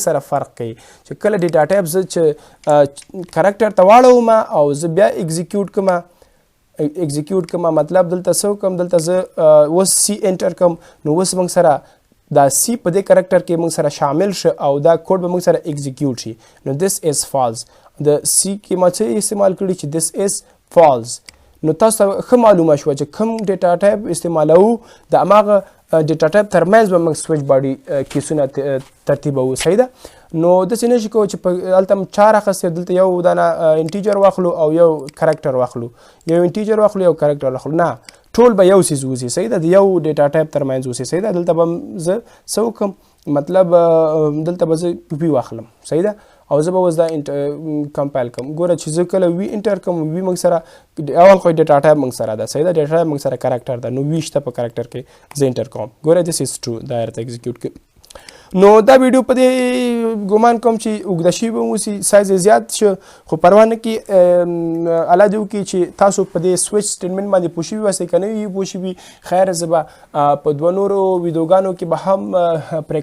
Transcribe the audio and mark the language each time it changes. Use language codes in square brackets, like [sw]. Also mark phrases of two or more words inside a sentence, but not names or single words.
[ps] سره فرق کوي چې کله [en] data type [ps] زه چې کرکټر ته واړوم او زه بیا ایگزیکیوټ کوم مطلب دلته څه وکړم دلته زه اوس سی انټر کوم نو اوس موږ سره دا سی په دې کرکټر کې موږ سره شامل شه او دا کوډ به موږ سره ایگزیکیوټ شي نو [en] this is false [ps] د سی کې ما څه استعمال کړي چې [en] this is false [ps] نو تاسو ښه معلومه شوه چې کوم [en] data type [ps] استعمالوو د هماغه [en] data type [ps] ترمنځ به موږ [en] switch body [ps] کیسونه ترتیبوو صحیح ده نو داسې نه شي کوو چې هلته م 4 اخیستې دلته یو دانه انټیجر واخلو او یو کرکټر واخلو یو انټیجر واخلو یو کرکټر واخلو نه ټول به یو څیز اوسي صحیح ده د یو ډیټا ټایپ ترمنځ اوسي صحیح ده دلته به زه څه وکړم مطلب دلته به زه وي واخلم صحیح ده او زه به اوس دا کمپایل کوم ګوره چې زه کله وي انټر کوم وي موږ سره اول خو [en] data type [ps] موږ سره ده صحیح ده [en] data type [ps] موږ سره کرکټر ده نو وي شته په کرکټر کې زه انټر کوم ګوره [en] this is true [ps] دا درته ایگزیکیوټ کوي نو دا ویډیو په دې ګمان کوم چې اوږده شوي به اوسي سایز یې زیات شه خو پروا نه کړي الله دې وکړي چې تاسو په دې [en] switch statement [ps] باندې پوه شوي اوسئ که نه وي پوه شوي خیر زه به په 2 نورو ویډیوګانو کې به هم پرې